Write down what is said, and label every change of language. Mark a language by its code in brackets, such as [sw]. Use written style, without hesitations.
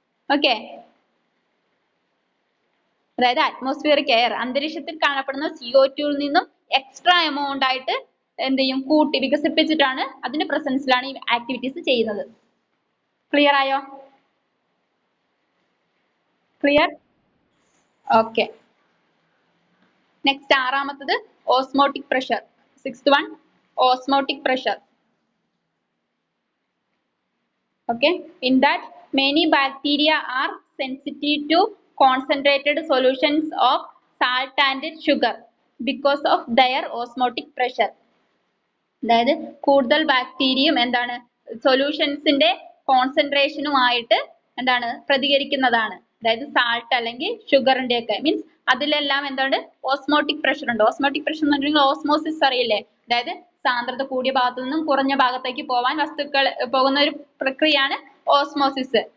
[ml] Okay, അതായത് atmospheric air, അന്തരീക്ഷത്തിൽ കാണപ്പെടുന്ന CO2 നിന്നും എക്സ്ട്രാ എമൗണ്ട് ആയിട്ട് എന്ത് ചെയ്യും, കൂട്ടി വികസിപ്പിച്ചിട്ടാണ് അതിന്റെ പ്രസൻസിലാണ് ഈ ആക്ടിവിറ്റീസ് ചെയ്യുന്നത്. ക്ലിയർ ആയോ? Clear? Okay, next ആറാമത്തത് osmotic pressure. [en] Sixth one, osmotic pressure. Okay, in that many bacteria are sensitive to concentrated solutions of salt and sugar because of their osmotic pressure. [ml] അതായത് കൂടുതൽ ബാക്ടീരിയയും എന്താണ്, സൊല്യൂഷൻസിന്റെ കോൺസെൻട്രേഷനുമായിട്ട് എന്താണ് പ്രതികരിക്കുന്നതാണ്. അതായത് സാൾട്ട് അല്ലെങ്കിൽ ഷുഗറിന്റെ ഒക്കെ, മീൻസ് അതിലെല്ലാം എന്താണ്, ഓസ്മോട്ടിക് പ്രഷർ ഉണ്ട്. ഓസ്മോട്ടിക് പ്രഷർ എന്ന് പറഞ്ഞാൽ ഓസ്മോസിസ് അറിയില്ലേ, അതായത് സാന്ദ്രത കൂടിയ ഭാഗത്തു നിന്നും കുറഞ്ഞ ഭാഗത്തേക്ക് പോവാൻ വസ്തുക്കൾ പോകുന്ന ഒരു പ്രക്രിയയാണ് ഓസ്മോസിസ്.